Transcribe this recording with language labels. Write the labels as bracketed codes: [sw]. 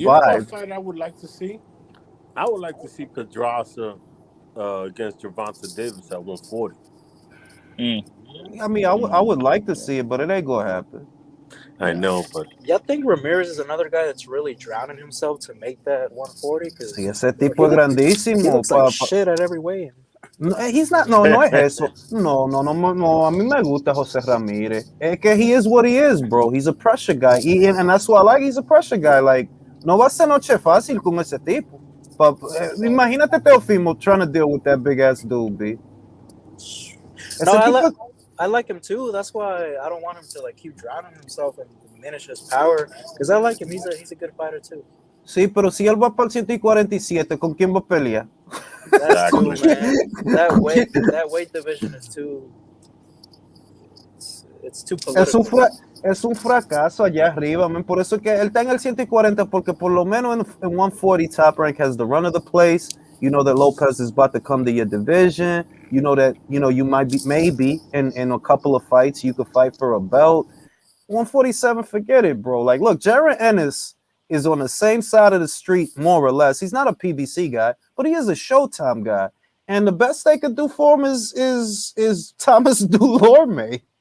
[en] You know what fight I would like to see? I would like to see Pedraza against Gervonta Davis at 140. I mean, I would like to see it, but it ain't gonna happen. I know, but y'all think Ramirez is another guy that's really drowning himself to make that 140? Because [es] ese tipo es grandísimo. [en] He looks like shit at every weigh-in. [es] No, [en] he's not. [es] No es eso. No. A mí me gusta Jose Ramirez. Es que [en] he is what he is, bro. He's a pressure guy, and that's what I like. He's a pressure guy. Like, [es] no va a ser noche fácil con ese tipo. [en] But [es] imagínate [en] Teofimo trying to deal with that big ass dude, B. No, I like him too. That's why I don't want him to like keep drowning himself and diminish his power. Because I like him. He's a good fighter too. [es] Sí, pero si él va para el 147, ¿con quién va a pelear? [en] That's true, man. That weight division is too. it's too political. [es] Es un fracaso allá arriba, man. Por eso que él está en el 140, porque por lo menos en 140 Top Rank [en] has the run of the place. You know that Lopez is about to come to your division. You know that, you might be, maybe in a couple of fights you could fight for a belt. 147, forget it, bro. Like, look, Jared Ennis is on the same side of the street, more or less. He's not a PBC guy, but he is a Showtime guy. And the best they could do for him is Thomas Dulorme.